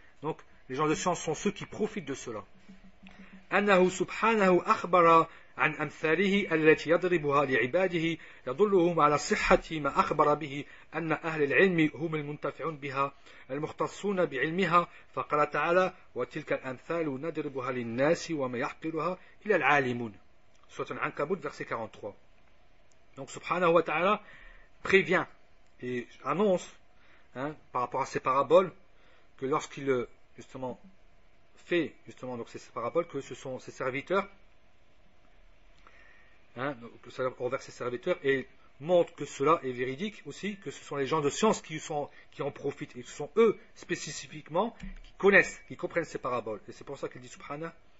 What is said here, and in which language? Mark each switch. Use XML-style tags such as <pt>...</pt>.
<fr>Donc les gens de science sont ceux qui profitent de cela.</fr> <ar>أنه سبحانه أخبر عن أمثاله التي يضربها لعباده يدلهم على صحة ما أخبر به أن أهل العلم هم المنتفعون بها المختصون بعلمها فقال تعالى وتلك الأمثال نضربها للناس وما يعقلها إلا العالمون.</ar> <fr>Sourate Al-Ankabut, verset 43. Donc subhanahu wa ta'ala prévient et annonce par rapport à ces paraboles que lorsqu'il justement fait justement donc ces paraboles, que ce sont ses serviteurs, que ça envers ses serviteurs, et montre que cela est véridique aussi, que ce sont les gens de science qui en profitent, et ce sont eux spécifiquement qui connaissent, qui comprennent ces paraboles. Et c'est pour ça qu'il dit subhanah.</fr>